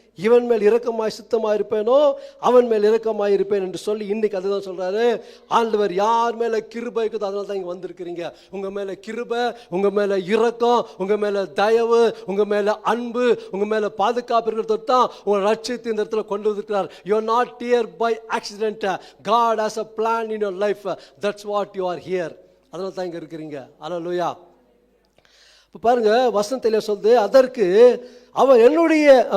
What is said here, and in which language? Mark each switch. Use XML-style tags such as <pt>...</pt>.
<ta>இவன் மேல் இரக்கமாய் சித்தமாயிருப்பேனோ அவன் மேல் இரக்கமாயிருப்பேன் என்று சொல்லி இன்னைக்கு அதுதான் சொல்றாரு. ஆண்டவர் யார் மேல கிருபை இருக்குதோ அதனால தான் இங்க வந்திருக்கிறீங்க. உங்க மேல கிருபை, உங்க மேல இரக்கம், உங்க மேல தயவு, உங்க மேல அன்பு, உங்க மேல பாதுகாப்பு இருக்கிறது தான் உங்க ரட்சித்து இந்த இடத்துல கொண்டு வந்திருக்கிறார்.</ta> <en>You are not here by accident. God has a plan in your life. That's what you are here.</en> <ta>அதனால தான் இங்க இருக்கிறீங்க.</ta> <en>அல்லேலூயா.</en> <ta>இப்போ பாருங்க, வசனத்திலே சொல்லுது, அதற்கு அவர் என்னுடைய</ta>